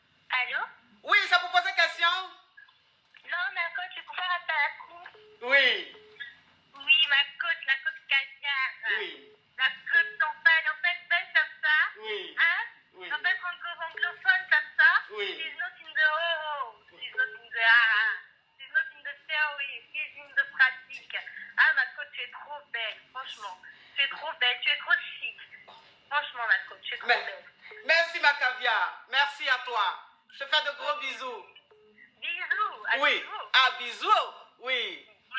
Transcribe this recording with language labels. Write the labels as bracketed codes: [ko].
[fr] Allô? Oui, c'est pour poser question. Non, ma coach, c'est pour faire appel à la cour. Oui. Oui, la coach caviar. Oui. La coach champagne, en fait, belle comme ça. Oui. Hein? Oui. En fait, anglophone comme ça. Oui. [en] She's not in the she's not in the she's not in the theory, she's in the pratique. [fr] Ah, ma coach, tu es trop belle, franchement. Tu es trop belle, tu es trop chic. Franchement, ma coach, tu es trop belle. Merci, ma caviar. Merci à toi. Je te fais de gros bisous. Bisous. À Oui. bisous. Ah, bisous. Oui.